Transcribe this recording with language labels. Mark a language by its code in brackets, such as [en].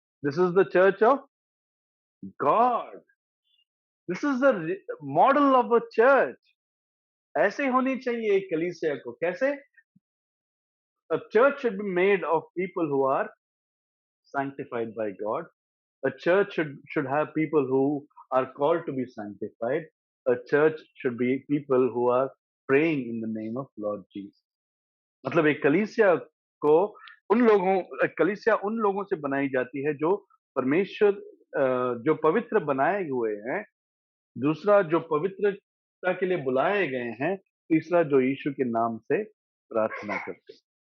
[en] This is the church of God. This is the model of a church. [hi] ऐसे होनी चाहिए एक कलीसिया को। कैसे? [en] A church should be made of people who are sanctified by God. A church should have people who are called to be sanctified. A church should be people who are praying in the name of Lord Jesus. [hi] मतलब एक को कलीसिया उन लोगों से बनाई जाती है जो परमेश्वर जो पवित्र बनाए हुए हैं, दूसरा जो पवित्रता के लिए बुलाए गए हैं, तीसरा जो यीशु के नाम से प्रार्थना करते हैं।